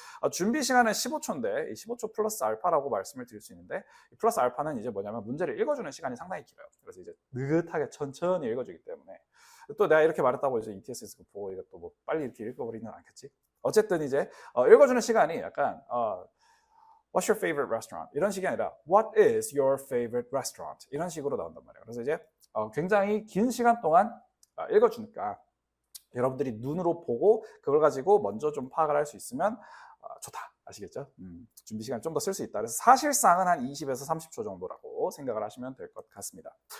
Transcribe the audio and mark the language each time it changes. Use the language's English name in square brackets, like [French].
[Korean] 준비 시간은 15초인데 이 15초 플러스 알파라고 말씀을 드릴 수 있는데 이 플러스 알파는 이제 뭐냐면 문제를 읽어주는 시간이 상당히 길어요. 그래서 이제 느긋하게 천천히 읽어주기 때문에 또 내가 이렇게 말했다고 이제 ETS에서 보고 이것도 뭐 빨리 이렇게 읽어버리는 않겠지. 어쨌든 이제 읽어주는 시간이 약간 [English] What's your favorite restaurant? [Korean] 이런 식이 아니라 [English] What is your favorite restaurant? [Korean] 이런 식으로 나온단 말이에요. 그래서 이제 굉장히 긴 시간 동안 읽어주니까 여러분들이 눈으로 보고 그걸 가지고 먼저 좀 파악을 할 수 있으면 좋다. 아시겠죠? 준비 시간 좀 더 쓸 수 있다. 그래서 사실상은 한 20에서 30초 정도라고 생각을 하시면 될 것 같습니다.